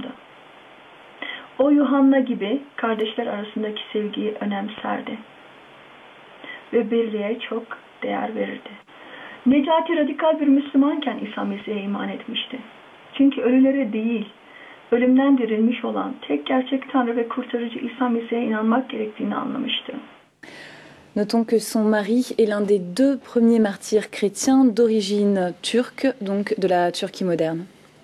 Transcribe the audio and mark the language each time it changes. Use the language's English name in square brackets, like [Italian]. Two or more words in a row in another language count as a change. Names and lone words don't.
[Turkish] O Yuhanna gibi kardeşler arasındaki sevgiyi önemserdi ve birliğe çok değer verirdi. Necati radikal bir Müslümanken İsa Mesih'e iman etmişti. Çünkü ölülere değil, ölümden dirilmiş olan tek gerçek Tanrı ve kurtarıcı İsa Mesih'e inanmak gerektiğini anlamıştı. [French] Notons que son mari est l'un des 2 premiers martyrs chrétiens d'origine turque, donc de la Turquie moderne.